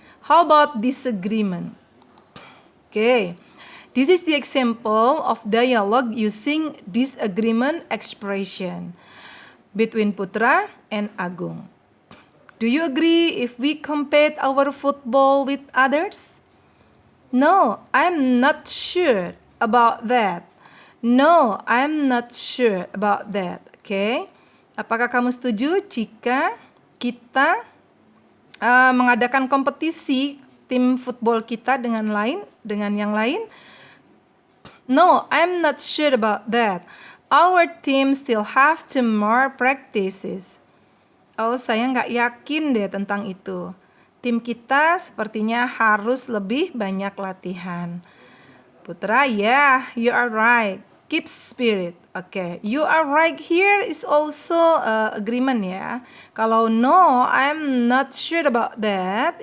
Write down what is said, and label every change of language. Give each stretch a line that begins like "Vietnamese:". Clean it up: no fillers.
English: How about disagreement? Okay, this is the example of dialogue using disagreement expression between Putra and Agung. Do you agree if we compete our football with others? No, I'm not sure about that. No, I'm not sure about that. Okay?
Indonesian: Apakah kamu setuju jika kita mengadakan kompetisi tim football kita dengan yang lain?
English: No, I'm not sure about that. Our team still have some more practices.
Indonesian: Oh, saya nggak yakin deh tentang itu. Tim kita sepertinya harus lebih banyak latihan.
English: Putra, yeah, you are right. Keep spirit. Okay, you are right here is also agreement ya. Kalau no, I'm not sure about that.